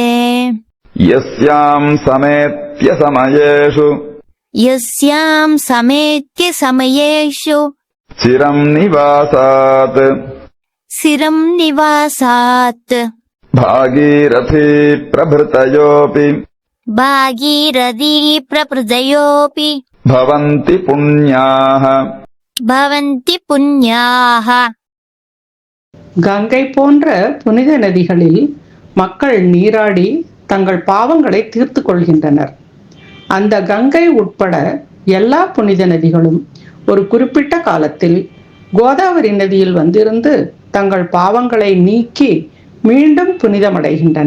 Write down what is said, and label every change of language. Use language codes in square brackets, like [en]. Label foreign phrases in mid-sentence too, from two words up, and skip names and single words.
[sa] यस्याम् समेत्य समयेषु चिरम् निवासात् भागीरथी प्रभृतयोऽपि भवन्ति पुण्याः [ta] கங்கை போன்ற புனித நதிகளில் மக்கள் நீராடி தங்கள் பாவங்களை தீர்த்து கொள்கின்றனர். அந்த கங்கை உட்பட எல்லா புனித நதிகளும் ஒரு குறிப்பிட்ட காலத்தில் கோதாவரி நதியில் வந்திருந்து தங்கள் பாவங்களை நீக்கி மீண்டும் புனிதமடைகின்றன.